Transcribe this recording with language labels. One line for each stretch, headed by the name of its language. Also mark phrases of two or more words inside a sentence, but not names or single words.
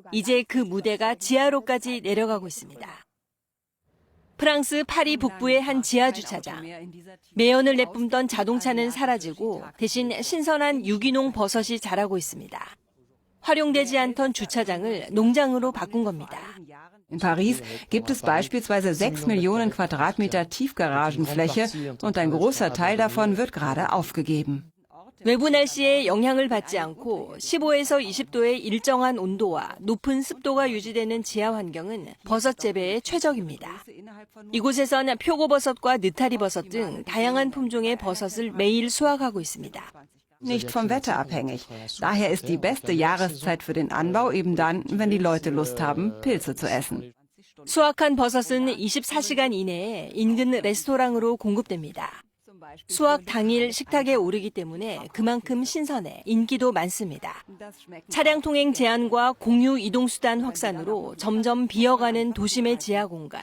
Korean: 이제 그 무대가 지하로까지 내려가고 있습니다. 프랑스 파리 북부의 한 지하주차장. 매연을 내뿜던 자동차는 사라지고 대신 신선한 유기농 버섯이 자라고 있습니다. 활용되지 않던 주차장을 농장으로 바꾼 겁니다.
German: In Paris gibt es beispielsweise 6 Millionen Quadratmeter Tiefgaragenfläche und ein großer Teil davon wird gerade aufgegeben.
Korean: 외부 날씨에 영향을 받지 않고 15에서 20도의 일정한 온도와 높은 습도가 유지되는 지하 환경은 버섯 재배에 최적입니다. 이곳에선 표고버섯과 느타리버섯 등 다양한 품종의 버섯을 매일 수확하고 있습니다.
German: Nicht vom Wetter abhängig. Daher ist die beste Jahreszeit für den Anbau eben dann, wenn die Leute Lust haben, Pilze zu essen.
Korean: 수확한 버섯은 24시간 이내에 인근 레스토랑으로 공급됩니다. 수확 당일 식탁에 오르기 때문에 그만큼 신선해 인기도 많습니다. 차량 통행 제한과 공유 이동수단 확산으로 점점 비어가는 도심의 지하 공간.